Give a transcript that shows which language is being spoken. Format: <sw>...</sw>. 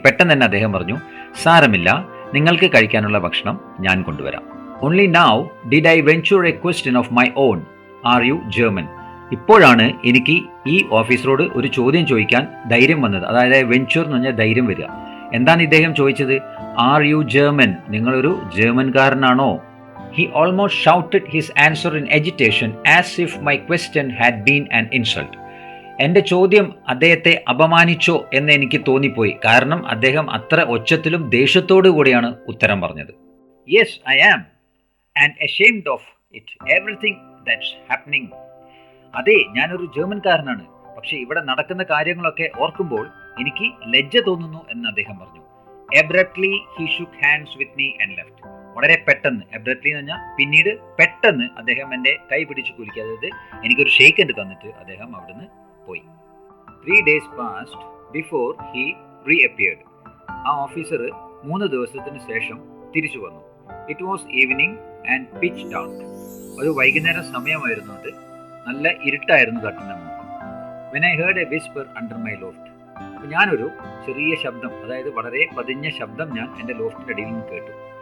<ml>പെട്ടെന്ന് തന്നെ അദ്ദേഹം പറഞ്ഞു, സാരമില്ല, നിങ്ങൾക്ക് കഴിക്കാനുള്ള ഭക്ഷണം ഞാൻ കൊണ്ടുവരാം.</ml> <en>Only now did I venture a question of my own, are you German?</en> <ml>ഇപ്പോഴാണ് എനിക്ക് ഈ ഓഫീസറോട് ഒരു ചോദ്യം ചോദിക്കാൻ ധൈര്യം വന്നത്. അതായത് വെഞ്ചർ എന്ന് പറഞ്ഞാൽ ധൈര്യം വരിക. എന്താണ് ഇദ്ദേഹം ചോദിച്ചത്?</ml> <en>Are you German?</en> <ml>നിങ്ങളൊരു ജർമ്മൻകാരനാണോ?</ml> <en>He almost shouted his answer in agitation as if my question had been an insult.</en> <ml>എൻ്റെ ചോദ്യം അദ്ദേഹത്തെ അപമാനിച്ചോ എന്ന് എനിക്ക് തോന്നിപ്പോയി. കാരണം അദ്ദേഹം അത്ര ഒച്ചത്തിലും ദേഷ്യത്തോടു കൂടിയാണ് ഉത്തരം പറഞ്ഞത്.</ml> <en>Yes, I am and ashamed of it. Everything that's happening.</en> <ml>അതെ, ഞാനൊരു ജർമ്മൻകാരനാണ്. പക്ഷെ ഇവിടെ നടക്കുന്ന കാര്യങ്ങളൊക്കെ ഓർക്കുമ്പോൾ എനിക്ക് ലജ്ജ തോന്നുന്നു എന്ന് അദ്ദേഹം പറഞ്ഞു.</ml> <en>Abruptly he shook hands with me and left.</en> <ml>വളരെ പെട്ടെന്ന്, അബ്രപ്റ്റ്ലി എന്ന് പറഞ്ഞാൽ പിന്നീട് പെട്ടെന്ന് അദ്ദേഹം എൻ്റെ കൈ പിടിച്ച് കുലുക്കി, അതായത് എനിക്കൊരു ഷേക്ക് ഹാൻഡ് തന്നിട്ട് അദ്ദേഹം അവിടുന്ന് പോയി.</ml> <en>3 days passed before he reappeared.</en> <ml>ആ ഓഫീസർ 3 ദിവസത്തിന് ശേഷം തിരിച്ചു വന്നു.</ml> <en>It was evening and pitch dark.</en> <ml>ഒരു വൈകുന്നേരം സമയമായിരുന്നു, അത് നല്ല ഇരുട്ടായിരുന്നു തട്ടുന്ന മുമ്പ്.</ml> <en>When I heard a whisper under my loft.</en> <ml>അപ്പോൾ ഞാനൊരു ചെറിയ ശബ്ദം, അതായത് വളരെ പതിഞ്ഞ ശബ്ദം ഞാൻ എൻ്റെ ലോഫ്റ്റിൻ്റെ അടിയിൽ നിന്ന് കേട്ടു.</ml>